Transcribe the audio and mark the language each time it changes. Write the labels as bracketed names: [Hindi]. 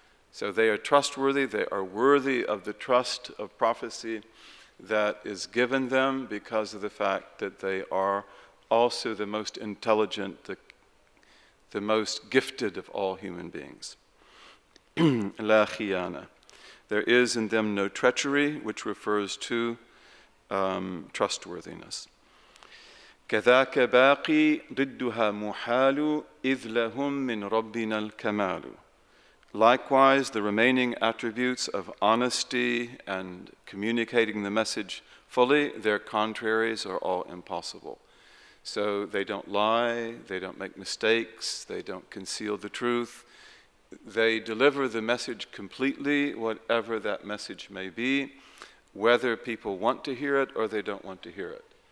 [English] So they are trustworthy, they are worthy of the trust of prophecy that is given them because of the fact that they are also the most intelligent, the most gifted of all human beings. La khiyana. There is in them no treachery, which refers to trustworthiness. [Arabic] كذاك باقي ضدها محال إذ لهم من ربنا الكمال. [English] Likewise, the remaining attributes of honesty and communicating the message fully, their contraries are all impossible. So they don't lie, they don't make mistakes, they don't conceal the truth. They deliver the message completely, whatever that message may be, whether people want to hear it or they don't want to hear it.